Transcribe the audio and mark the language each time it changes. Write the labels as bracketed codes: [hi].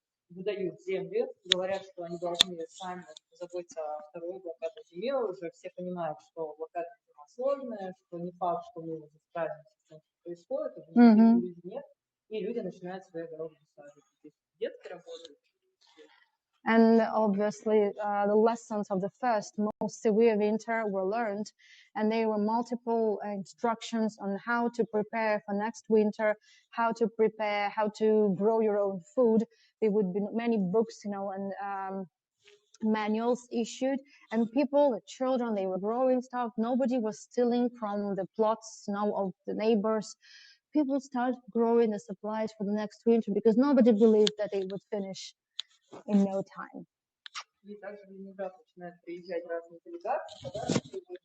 [ru] Выдают земли, говорят, что они должны сами заботиться о второй блокадной зиме. Уже все понимают, что блокадная зима сложная, что не факт, что мы уже справимся с тем, что происходит, уже никаких людей нет, и люди начинают свои дороги высаживать. Детки работают. [en] And obviously, the lessons of the first most severe winter were learned, and there were multiple instructions on how to prepare for next winter, how to prepare, how to grow your own food. There would be many books, and manuals issued, and people, the children, they were growing stuff. Nobody was stealing from the plots, of the neighbors. People started growing the supplies for the next winter because nobody believed that they would finish in no time. [ru] И также в Ленинград начинают приезжать разные делегации,